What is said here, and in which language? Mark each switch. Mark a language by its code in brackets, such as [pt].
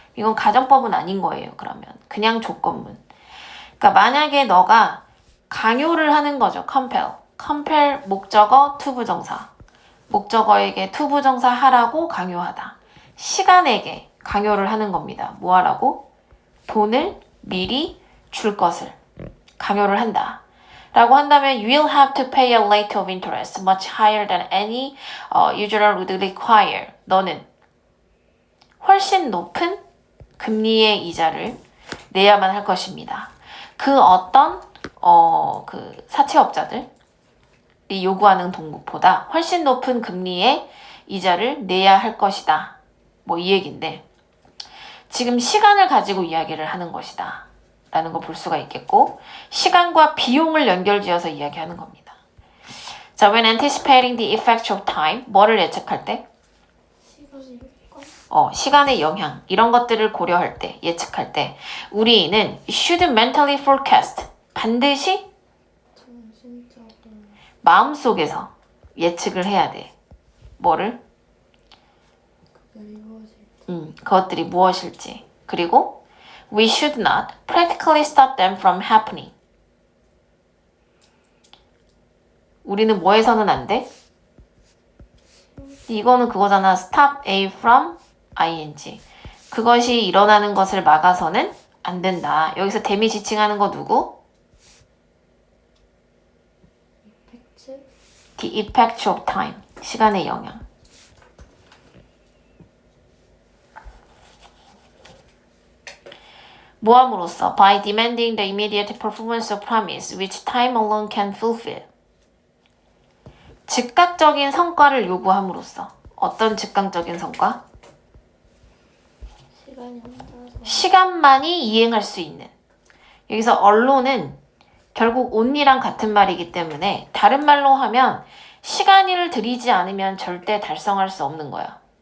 [ko] 이건 가정법은 아닌 거예요. 그러면 그냥 조건문. 그러니까 만약에 너가 강요를 하는 거죠. compel 목적어 투부정사. 목적어에게 투부정사 하라고 강요하다. 시간에게 강요를 하는 겁니다. 뭐 하라고? 돈을 미리 줄 것을 강요를 한다. 라고 한다면 [en] you will have to pay a rate of interest much higher than any usual would require. [ko] 너는 훨씬 높은 금리의 이자를 내야만 할 것입니다. 그 어떤 그 사채업자들이 요구하는 동급보다 훨씬 높은 금리의 이자를 내야 할 것이다. 뭐 이 얘기인데, 지금 시간을 가지고 이야기를 하는 것이다 라는 걸 볼 수가 있겠고, 시간과 비용을 연결지어서 이야기하는 겁니다. [en] 자, when anticipating the effects of time, [ko] 뭐를 예측할 때? 시간의 효과 시간의 영향, 이런 것들을 고려할 때, 예측할 때 우리는 [en] should mentally forecast, [ko] 반드시 정신적으로 마음속에서 예측을 해야 돼. 뭐를? 그들이 무엇일지 그것들이 무엇일지. 그리고 [en] we should not practically stop them from happening. [ko] 우리는 뭐 해서는 안 돼? 이거는 그거잖아. [en] stop A from ing. [ko] 그것이 일어나는 것을 막아서는 안 된다. 여기서 대미 지칭하는 거 누구? 팩트 [en] The effect of time. [ko] 시간의 영향. 모함으로써 [en] by demanding the immediate performance of promise which time alone can fulfill. [ko] 즉각적인 성과를 요구함으로써. 어떤 즉각적인 성과? 시간이 혼자서 시간만이 이행할 수 있는. 여기서 언론은 결국 only랑 같은 말이기 때문에 다른 말로 하면 시간을 들이지 않으면 절대 달성할 수 없는 거야.